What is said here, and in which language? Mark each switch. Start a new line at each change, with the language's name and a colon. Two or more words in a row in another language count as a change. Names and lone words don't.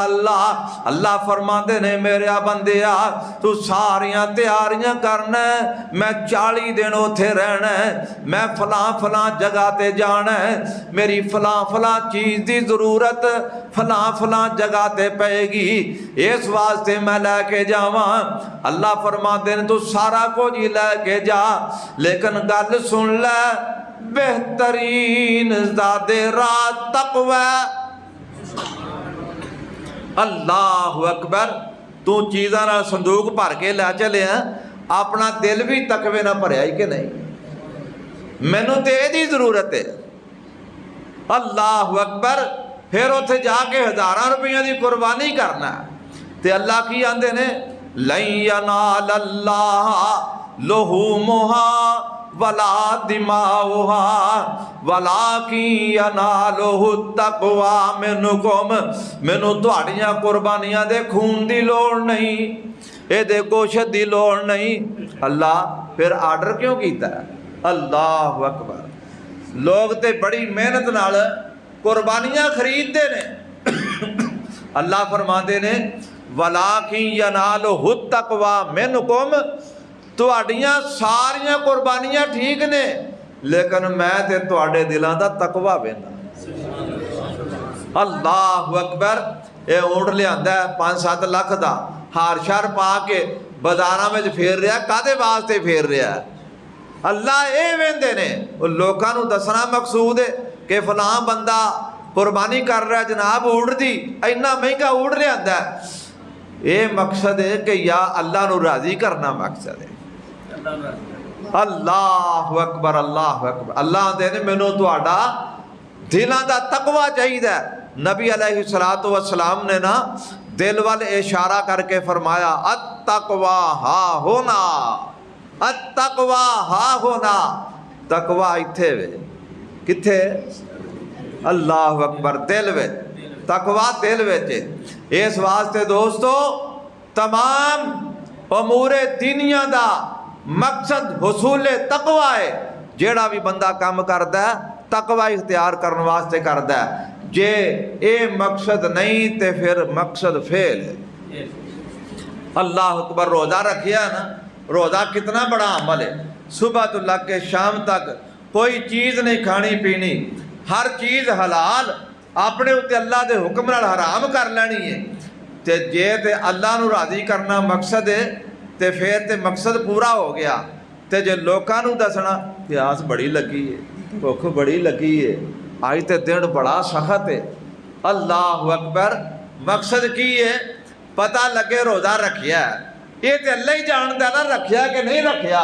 Punjabi: اللہ اللہ فرماندے نے میرے بندیا تو ساریاں تیاریاں کرنا ہے میں 40 دن اوتھے رہنا ہے میں فلاں فلاں جگہ تے جانا ہے میری فلاں فلاں چیز دی ضرورت فلاں فلاں جگہ تے پائے گی اس واسطے میں لے کے جاواں اللہ فرماندے نے تو سارا کچھ ہی لے کے جا لیکن گل سن لے بہترین زادے راہ تقوی
Arabic: اللہ اکبر
Punjabi: تو چیزاں نہ صندوق بھر کے لے چلے ہیں اپنا دل بھی تقوی نہ بھریا ہی کہ نہیں مینوں تے دی ضرورت ہے
Arabic: اللہ اکبر
Punjabi: پھر اوتھے جا کے 1000 روپیہ دی قربانی کرنا تے اللہ کی آندے نے
Arabic: لَن يَنَالَ اللَّهَ لُحُومُهَا وَلَا دِمَاؤُهَا وَلَٰكِن يَنَالُهُ التَّقْوَىٰ مِنكُمْ
Punjabi: مینوں تہاڈیاں قربانیاں دے خون دی لوڑ نہیں اے دے گوشت دی لوڑ نہیں اللہ پھر آرڈر کیوں کیتا ہے
Arabic: اللہ اکبر
Punjabi: لوگ تے بڑی محنت نال قربانیاں خریدتے نے اللہ فرماندے نے
Arabic: وَلَٰكِن يَنَالُهُ التَّقْوَىٰ مِنكُمْ
Punjabi: تہاڈیاں ساریاں قربانیاں ٹھیک نے لیکن میں تے تہاڈے دلاں دا تقوی ویندا
Arabic: اللہ اکبر
Punjabi: اے اونٹ لیاندا ہے 5-7 لاکھ دا ہار شار پا کے بازاراں وچ پھیر رہا کادے واسطے پھیر رہا اللہ اے ویندے نے لوکاں نوں دسنا مقصود ہے کہ فلاں بندہ قربانی کر رہا جناب اونٹ دی، اینا مہنگا اونٹ لیا، یہ مقصد ہے کہ یا اللہ نو راضی کرنا مقصد ہے۔
Arabic: اللہ اکبر، اللہ اکبر۔
Punjabi: اللہ دے نے مینوں تہاڈا دلاں دا تقوی چاہیدا ہے۔ نبی علیہ الصلوۃ والسلام نے نا دل وال اشارہ کر کے فرمایا
Arabic: التقوی ہا ہونا، التقوی ہا ہونا،
Punjabi: تقوی ایتھے وے، کتھے؟
Arabic: اللہ اکبر،
Punjabi: دل وچ، تقوی دل وچ۔ اس واسطے دوستو تمام امور دینیاں دا مقصد حصول تقوی ہے۔ جیڑا بھی بندہ کام کردا ہے تقوی اختیار کرنے واسطے کردا ہے، جے اے مقصد نہیں تے پھر مقصد فیل ہے۔
Arabic: اللہ اکبر۔
Punjabi: روزہ رکھیا نا، روزہ کتنا بڑا عمل ہے۔ صبح تو لگ کے شام تک کوئی چیز نہیں کھانی پینی، ہر چیز حلال، اپنے اتنے اللہ دے حکم نال حرام کر لینی ہے۔ تے جے تے اللہ نو راضی کرنا مقصد ہے تے پھر تے مقصد پورا ہو گیا۔ تے جے لوکاں نو دسنا پیاس بڑی لگی ہے، بھوک بڑی لگی ہے، آج تے دن بڑا سخت ہے،
Arabic: اللہ اکبر،
Punjabi: مقصد کی ہے؟ پتہ لگے روزہ رکھیا ہے، یہ تے اللہ ہی جانتا نا رکھیا کہ نہیں رکھیا۔